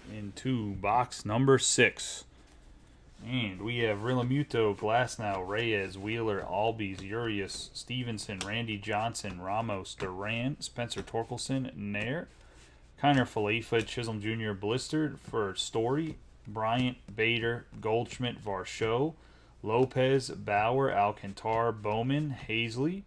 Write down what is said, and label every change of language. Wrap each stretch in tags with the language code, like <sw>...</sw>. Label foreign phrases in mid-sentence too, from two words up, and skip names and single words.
<en>2002, box number 6. And we have Realmuto, Glasnow, Reyes, Wheeler, Albies, Urias, Stevenson, Randy Johnson, Ramos, Duran, Spencer Torkelson, Nair, Kiner Falefa, Chisholm Jr., Blistered for Story, Bryant, Bader, Goldschmidt, Varsho, Lopez, Bauer, Alcantar, Bowman, Hazley.</en>